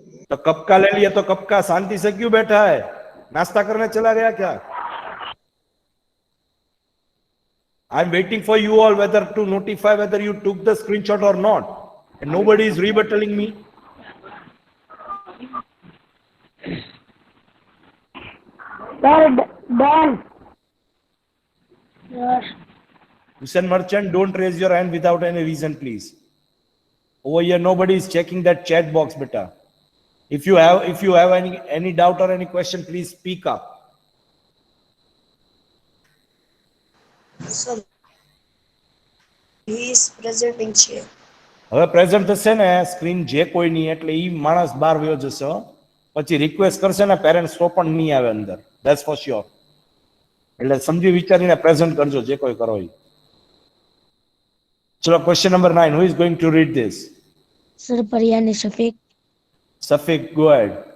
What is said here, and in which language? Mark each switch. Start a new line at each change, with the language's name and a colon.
Hindi: तो कब का ले लिया? तो कब का शांति से क्यों बैठा है? नाश्ता करने चला गया क्या?
English: I am waiting for you all whether to notify whether you took the screenshot or not. And nobody is rebuttaling me. Sir, done. Yes. Hussain Merchant, don't raise your hand without any reason, please. Over here, nobody is checking that chat box, beta. If you have any doubt or any question, please speak up. Sir, he is presenting chair.
Gujarati: હવે present થશે ને screen જે કોઈ નહીં એટલે ઈ માણસ બહાર વયો જશે. પછી રિક્વેસ્ટ કરશે ને પેરેન્ટ્સ તો પણ નહીં આવે અંદર.
English: That's for sure.
Gujarati: એટલે સમજી વિચારીને પ્રેઝન્ટ કરજો જે કોઈ કરો ઈ. ચલો question number 9.
English: Who is going to read this? Sir, Pariyani Shafiq. Safiq, go ahead.